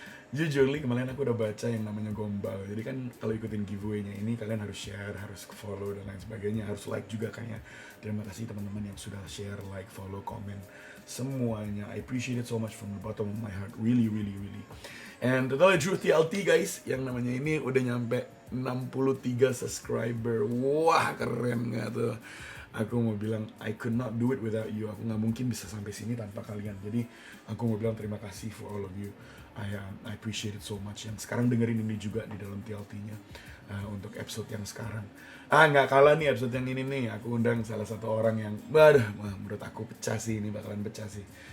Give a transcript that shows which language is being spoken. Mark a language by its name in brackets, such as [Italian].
[Indonesian] Jujurly kemarin aku udah baca yang namanya gombal. Jadi kan kalau ikutin giveaway-nya ini kalian harus share, harus follow dan lain sebagainya, harus like juga kayaknya. Terima kasih teman-teman yang sudah share, like, follow, komen semuanya. [English] I appreciate it so much from the bottom of my heart. Really, really, really. And to tell the truth, TLT guys, [Indonesian] yang namanya ini udah nyampe 63 subscriber. Wah, keren nggak tuh? Aku mau bilang [English] I could not do it without you. [Indonesian] Aku nggak mungkin bisa sampai sini tanpa kalian. Jadi aku mau bilang terima kasih [English] for all of you. I appreciate it so much. [Indonesian] Yang sekarang dengerin ini juga di dalam TLT-nya untuk episode yang sekarang. Nggak kalah nih episode yang ini nih. Aku undang salah satu orang yang, menurut aku pecah sih, ini bakalan pecah sih.